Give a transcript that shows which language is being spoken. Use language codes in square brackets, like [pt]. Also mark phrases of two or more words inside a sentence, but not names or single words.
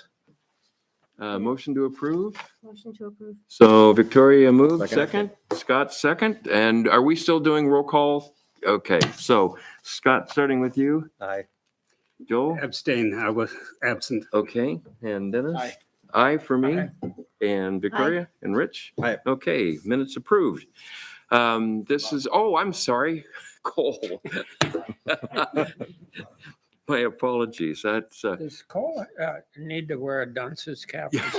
[en] Motion to approve? Motion to approve. So Victoria moved, second. Scott second. And are we still doing roll call? Okay, so Scott, starting with you. Aye. Joel? Abstain. I was absent. Okay, and Dennis? Aye. Aye for me. And Victoria and Rich? Aye. Okay, minutes approved. This is, I'm sorry, Cole. My apologies. That's, Does Cole need to wear a dunce's cap?